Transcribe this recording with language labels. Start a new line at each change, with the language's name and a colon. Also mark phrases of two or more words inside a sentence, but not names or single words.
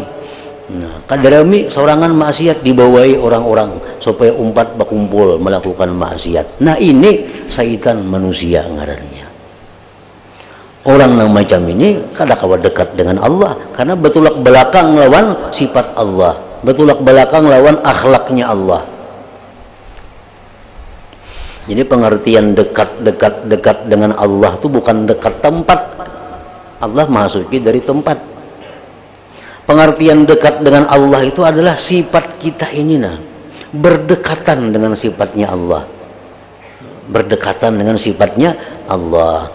Banjar: Nah, kadarami sorangan maksiat dibawai orang-orang supaya umpat berkumpul melakukan maksiat. Nah, ini syaitan manusia ngarannya. Orang yang macam ini kada kawa dekat dengan Allah karena betulak belakang lawan sifat Allah, betulak belakang lawan akhlaknya Allah. Jadi pengertian dekat dengan Allah itu bukan dekat tempat. Allah maha suci dari tempat. Pengertian dekat dengan Allah itu adalah sifat kita ini, berdekatan dengan sifatnya Allah, berdekatan dengan sifatnya Allah.